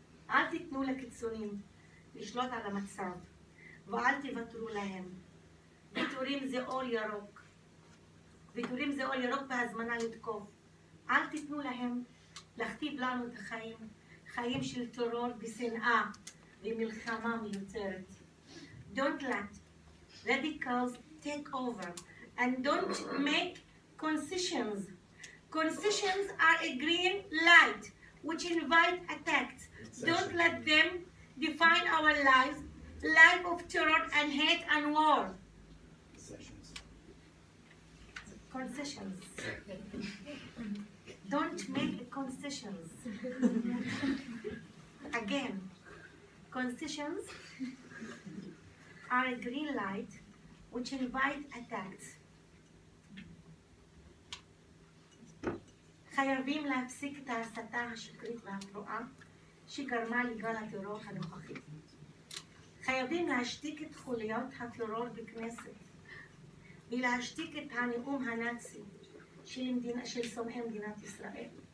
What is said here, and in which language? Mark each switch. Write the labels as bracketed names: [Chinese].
[Hebrew] אל תיתנו לקיצונים לשלוט על המצב, ואל תוותרו להם. ויתורים זה אור ירוק. ויתורים זה אור ירוק בהזמנה לתקוף. אל תיתנו להם להכתיב לנו את החיים, חיים של טרור ושנאה ומלחמה מיותרת. [English] Don't let radicals take over and don't make concessions. Concessions are a green light which invite attacks. Don't let them define our lives, life of terror and hate and war. Concessions. Don't make concessions. Again, concessions are a green light which invite attacks. [Hebrew] חייבים להפסיק את ההסתה השקרית והפרועה שגרמה לגל הטרור הנוכחי. חייבים להשתיק את חוליות הטרור בכנסת ולהשתיק את הנאום הנאצי של שונאי מדינת ישראל.